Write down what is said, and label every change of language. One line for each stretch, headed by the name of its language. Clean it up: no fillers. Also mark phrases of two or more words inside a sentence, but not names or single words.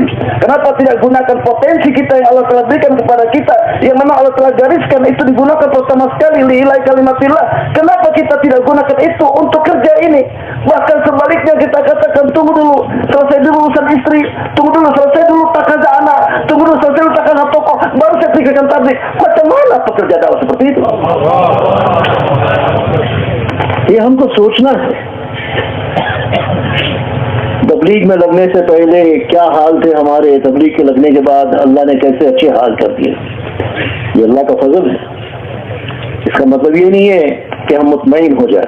Indonesian: Kenapa tidak gunakan potensi kita yang Allah telah berikan kepada kita, yang memang Allah telah gariskan itu digunakan pertama sekali
Arabic: لله كلمة الله?
Indonesian: Kenapa kita tidak gunakan itu untuk kerja ini? Bahkan sebaliknya kita katakan, tunggu dulu, selesai dulu urusan istri, tunggu dulu, selesai dulu takaza anak, tunggu dulu, selesai dulu takaza tokoh, baru saya pikirkan tabligh. Macam mana pekerja dakwah seperti itu?
Hindi: ये हमको सोचना है। तबलीग में लगने से पहले क्या हाल थे हमारे, तबलीग के लगने के बाद अल्लाह ने कैसे अच्छे हाल कर दिए। ये अल्लाह का फजल है। इसका मतलब ये नहीं है कि हम मुतमईन हो जाए।